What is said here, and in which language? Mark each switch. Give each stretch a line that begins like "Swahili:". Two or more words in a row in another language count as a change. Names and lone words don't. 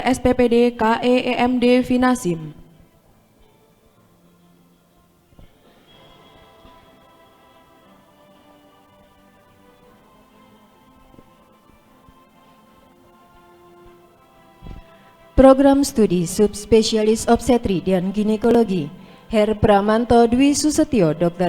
Indonesian: SPPD KEEMD Finasim. Program Studi Subspesialis Obstetri dan Ginekologi, Her Pramanto Dwi Susetio, Dr.